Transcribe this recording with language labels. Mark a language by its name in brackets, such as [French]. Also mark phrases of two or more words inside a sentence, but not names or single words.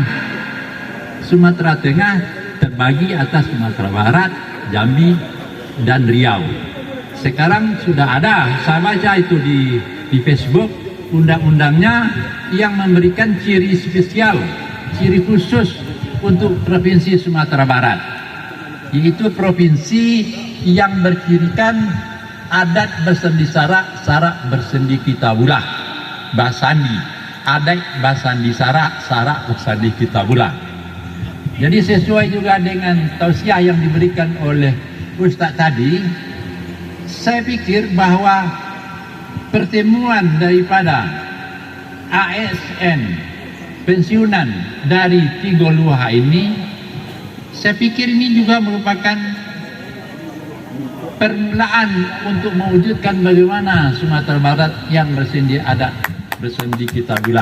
[Indonesian] Sumatera Tengah terbagi atas Sumatera Barat, Jambi, dan Riau. Sekarang sudah ada, saya baca itu di Facebook, undang-undangnya yang memberikan ciri spesial, ciri khusus untuk Provinsi Sumatera Barat, yaitu provinsi yang bercirikan adat bersendi sarak bersendi Kitabula, [Minangkabau] Basandi, adat Basandi sarak bersandi Kitabula. [Indonesian] Jadi sesuai juga dengan tausiah yang diberikan oleh Ustaz tadi, saya pikir bahwa pertemuan daripada ASN pensiunan dari Tiga Luar ini, saya pikir ini juga merupakan permulaan untuk mewujudkan bagaimana Sumatera Barat yang bersendi adat bersendi Kitabula.